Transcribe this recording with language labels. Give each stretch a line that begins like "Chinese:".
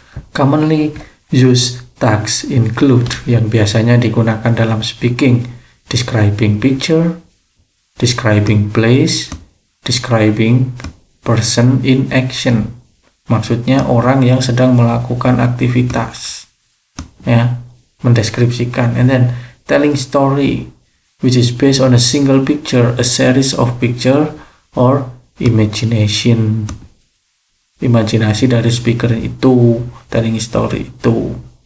English: Commonly used tags include,
Indonesian: yang biasanya digunakan dalam speaking,
English: describing picture, describing place, describing person in action.
Indonesian: Maksudnya orang yang sedang melakukan aktivitas, ya, mendeskripsikan.
English: And then telling story, which is based on a single picture, a series of picture, or imagination.
Indonesian: Imajinasi dari speaker itu, telling story itu.